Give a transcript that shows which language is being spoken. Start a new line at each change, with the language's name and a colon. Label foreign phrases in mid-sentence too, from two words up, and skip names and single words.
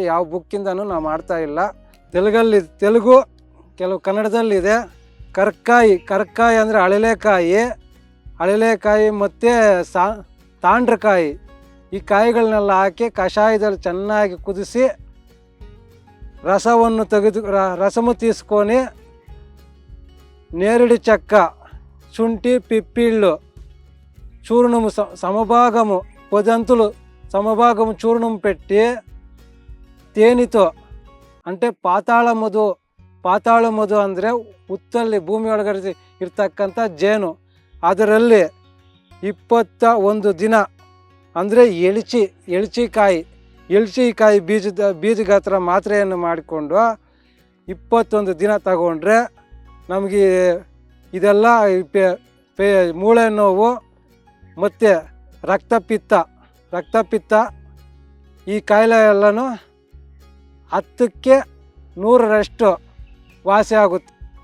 Kannada: ಯಾವ ಬುಕ್ಕಿಂದನೂ ನಾವು ಮಾಡ್ತಾ ಇಲ್ಲ. ತೆಲುಗು, ಕೆಲವು ಕನ್ನಡದಲ್ಲಿದೆ. ಕರ್ಕಾಯಿ ಅಂದರೆ ಅಳಲೆಕಾಯಿ ಮತ್ತು ತಾಂಡ್ರಕಾಯಿ, ಈ ಕಾಯಿಗಳನ್ನೆಲ್ಲ ಹಾಕಿ ಕಷಾಯದಲ್ಲಿ ಚೆನ್ನಾಗಿ ಕುದಿಸಿ
Telugu: రసము తీస్కొండు నేరేడు చెక్క, శుంఠి, పిప్పిళ్ళు, చూర్ణము సమభాగము, పొదంతులు సమభాగము చూర్ణము పెట్టి తేనెతో, అంటే
Kannada: ಪಾತಾಳ ಮಧು ಅಂದರೆ ಹುತ್ತಲ್ಲಿ ಭೂಮಿ ಒಳಗಡೆ ಇರ್ತಕ್ಕಂಥ ಜೇನು, ಅದರಲ್ಲಿ 21 ದಿನ ಅಂದರೆ ಎಳ್ಚಿಕಾಯಿ ಬೀಜದ ಹತ್ರ ಮಾತ್ರೆಯನ್ನು ಮಾಡಿಕೊಂಡು 21 ದಿನ ತಗೊಂಡ್ರೆ ನಮಗೆ ಇದೆಲ್ಲ ಮೂಳೆ ನೋವು ಮತ್ತು ರಕ್ತಪಿತ್ತ ಈ ಕಾಯಿಲೆ ಎಲ್ಲನೂ 10ಕ್ಕೆ 100ರಷ್ಟು ವಾಸಿ ಆಗುತ್ತೆ.